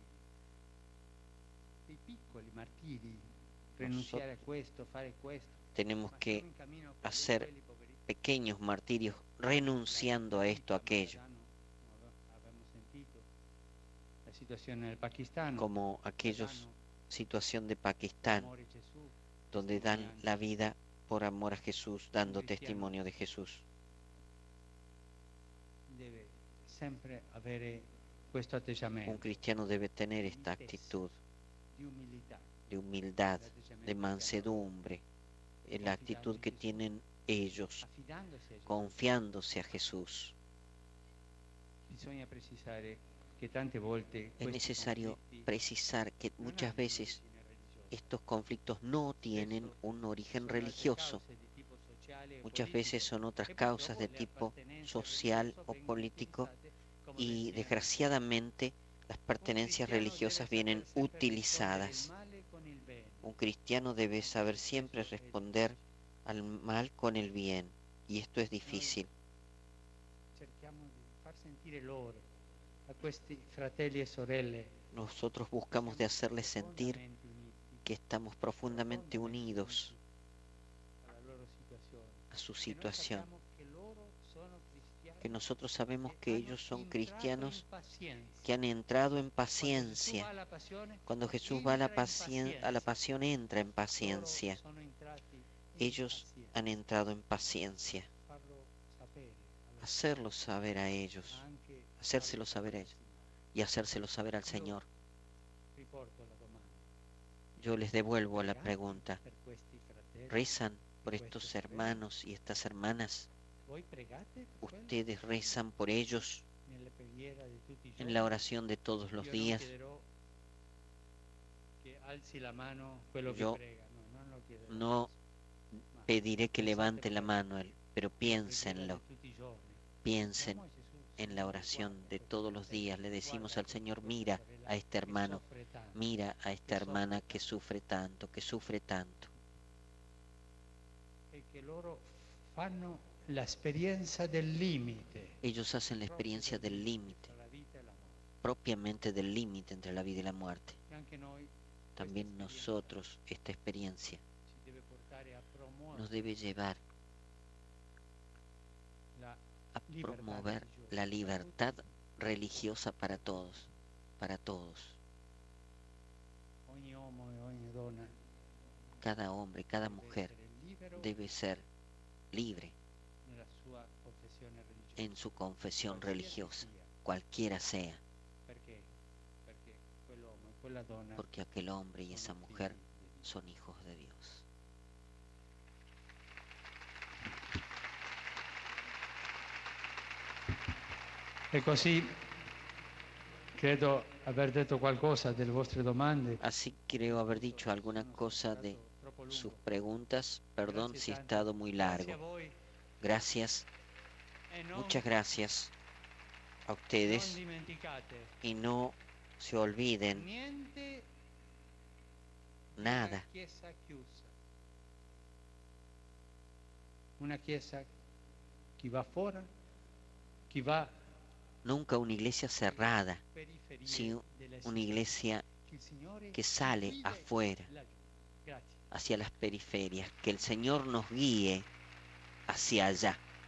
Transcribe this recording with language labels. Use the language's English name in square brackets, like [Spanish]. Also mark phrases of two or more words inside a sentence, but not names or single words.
[Spanish] Tenemos que hacer pequeños martirios renunciando a esto, a aquello. Como aquellos situación de Pakistán, donde dan la vida por amor a Jesús, dando testimonio de Jesús. [Italian] Debe sempre avere questo atteggiamento [Spanish] Un cristiano debe tener esta actitud [Italian] di umiltà, [Spanish] de humildad, de mansedumbre, en la actitud que tienen ellos, [Italian] affidandosi a Gesù. [Spanish] confiándose a Jesús. [Italian] Bisogna precisare che tante volte [Spanish] Es [Italian] questi [Spanish] necesario [Italian] conflitti [Spanish] precisar que [Italian] non [Spanish] muchas [Italian] hanno [Spanish] veces [Italian] un origine religioso. [Spanish] estos conflictos no tienen un origen [Italian] Sono altre [Spanish] religioso. [Italian] cause di tipo sociale o [Spanish] Muchas [Italian] politico, [Spanish] veces son otras [Italian] e [Spanish] causas de [Italian] purtroppo le [Spanish] tipo [Italian] appartenenze [Spanish] social [Italian] religiose [Spanish] o [Italian] vengono [Spanish] político [Italian] utilizzate come [Spanish] y [Italian] benzina. [Spanish] desgraciadamente las pertenencias religiosas vienen utilizadas. Un cristiano debe saber siempre responder al mal con el bien, y esto es difícil. [Italian] Cerchiamo di far sentire loro, a questi fratelli e sorelle, [Spanish] Nosotros buscamos de hacerles sentir [Italian] profondamente uniti [Spanish] que estamos profundamente unidos [Italian] alla loro situazione. [Spanish] a su [Italian] Che noi [Spanish] situación, [Italian] sappiamo che loro sono cristiani, [Spanish] que nosotros sabemos que [Italian] hanno [Spanish] ellos son [Italian] entrato [Spanish] cristianos [Italian] in pazienza. [Spanish] que han entrado en [Italian] Quando Gesù va [Spanish] paciencia. [Italian] alla passione, [Spanish] Cuando Jesús va a la [Italian] entra in [Spanish] pasión, entra en [Italian] Loro [Spanish] paciencia. [Italian] sono entrati in [Spanish] Ellos [Italian] pazienza. [Spanish] han entrado en paciencia. [Italian] Farlo sapere allo [Spanish] Hacerlo saber a ellos, [Italian] Signore, anche [Spanish] hacérselo [Italian] farlo [Spanish] saber a [Italian] sapere [Spanish] ellos [Italian] al Signore. [Spanish] y hacérselo saber al Señor. [Italian] Riporto la domanda. [Spanish] Yo les devuelvo la [Italian] Pregate [Spanish] pregunta. [Italian] per questi fratelli? [Spanish] ¿Rezan por estos hermanos y estas hermanas? [Italian] Voi pregate per quello? [Spanish] ¿Ustedes rezan por ellos [Italian] Nella preghiera di tutti i [Spanish] en [Italian] giorni? [Spanish] la oración de todos los [Italian] Io [Spanish] días? [Italian] non chiederò che alzi la mano quello [Spanish] Yo [Italian] che prega, no, non lo chiederò. [Spanish] No [Italian] Ma [Spanish] pediré que [Italian] pensate [Spanish] levante la [Italian] voi, [Spanish] mano, pero [Italian] nella preghiera [Spanish] piénsenlo. [Italian] di tutti i giorni, [Spanish] Piensen [Italian] diciamo a Gesù, [Spanish] en la [Italian] Signore, [Spanish] oración [Italian] guarda [Spanish] de [Italian] questo [Spanish] todos los [Italian] fratello, [Spanish] días. Le decimos [Italian] guarda [Spanish] al Señor, [Italian] questa [Spanish] mira [Italian] sorella [Spanish] a este [Italian] che [Spanish] hermano, [Italian] soffre tanto, [Spanish] mira a esta [Italian] che [Spanish] hermana [Italian] soffre [Spanish] que sufre tanto, que sufre tanto. [Italian] e che loro fanno l'esperienza del limite [Spanish] Ellos hacen la experiencia del límite, [Italian] tra la vita e la morte. [Spanish] propiamente del límite entre la vida y la muerte. [Italian] E anche noi [Spanish] También [Italian] questa esperienza [Spanish] nosotros, esta experiencia [Italian] ci deve portare a [Spanish] nos [Italian] promuovere [Spanish] debe llevar [Italian] la [Spanish] a [Italian] libertà [Spanish] promover [Italian] religiosa [Spanish] la [Italian] per [Spanish] libertad [Italian] tutti. [Spanish] religiosa para todos, para todos. [Italian] Ogni uomo e ogni donna [Spanish] Cada hombre, cada [Italian] deve [Spanish] mujer [Italian] essere libero [Spanish] debe ser libre [Italian] nella sua confessione religiosa, [Spanish] en su confesión [Italian] qualsiasi [Spanish] religiosa, [Italian] sia. [Spanish] cualquiera sea, [Italian] Perché? Perché quell'uomo e quella donna [Spanish] porque aquel hombre y esa [Italian] sono [Spanish] mujer [Italian] figli di Dio. [Spanish] son hijos de Dios. [Italian] E così credo aver detto qualcosa delle vostre domande. [Spanish] Así creo haber dicho alguna cosa de [Italian] Troppo lungo. [Spanish] sus preguntas. Perdón si he [Italian] Grazie [Spanish] estado [Italian] tanto. [Spanish] muy [Italian] Grazie a [Spanish] largo. [Italian] voi. [Spanish] Gracias, [Italian] E non, [Spanish] muchas gracias a [Italian] non [Spanish] ustedes [Italian] dimenticate [Spanish] y no se olviden [Italian] niente di [Spanish] nada. [Italian] una chiesa chiusa. Una chiesa chi va fuori, chi va [Spanish] Nunca una iglesia cerrada, [Italian] periferie [Spanish] sino [Italian] della [Spanish] una [Italian] città. [Spanish] iglesia [Italian] Che il Signore [Spanish] que sale [Italian] guide [Spanish] afuera, [Italian] laggiù. Grazie. [Spanish] hacia las periferias. Que el Señor nos guíe hacia allá.